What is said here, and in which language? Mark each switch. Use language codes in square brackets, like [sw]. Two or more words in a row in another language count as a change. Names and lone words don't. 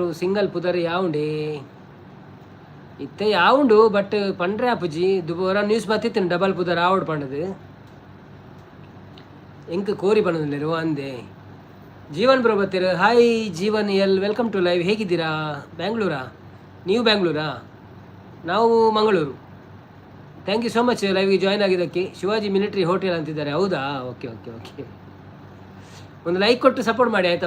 [tcy] ಸಿಂಗಲ್ ಪುದರ್ ಯಾವುಂಡೆ ಇತ್ತೆ ಯಾವುಂಡು ಬಟ್ ಪಂಡ್ರೆ ಅಪ್ಪುಜಿ ದುಬಾರ ನ್ಯೂಸ್ ಬತ್ತಿತ್ತು ಡಬಲ್ ಪುದರ್ ಆವಡ್ ಪಂಡದು ಎಂಕ್ ಕೋರಿ ಪಂಡದಿಲ್ಲ ಅಂದೆ. [kn] ಜೀವನ್ ಬ್ರೋ ಬತ್ತೀರ. ಹಾಯ್ ಜೀವನ್ ಎಲ್, [en] welcome to live. [kn] ಹೇಗಿದ್ದೀರಾ? ಬ್ಯಾಂಗ್ಳೂರಾ? ನೀವು ಬ್ಯಾಂಗ್ಳೂರಾ? ನಾವು ಮಂಗಳೂರು. [en] thank you so much [kn] ಲೈವ್ಗೆ ಜಾಯ್ನ್ ಆಗಿದ್ದಕ್ಕೆ. ಶಿವಾಜಿ ಮಿಲಿಟರಿ ಹೋಟೆಲ್ ಅಂತಿದ್ದಾರೆ, ಹೌದಾ? [en] OK OK OK. [kn] ಒಂದು ಲೈಕ್ ಕೊಟ್ಟು ಸಪೋರ್ಟ್ ಮಾಡಿ ಆಯಿತಾ?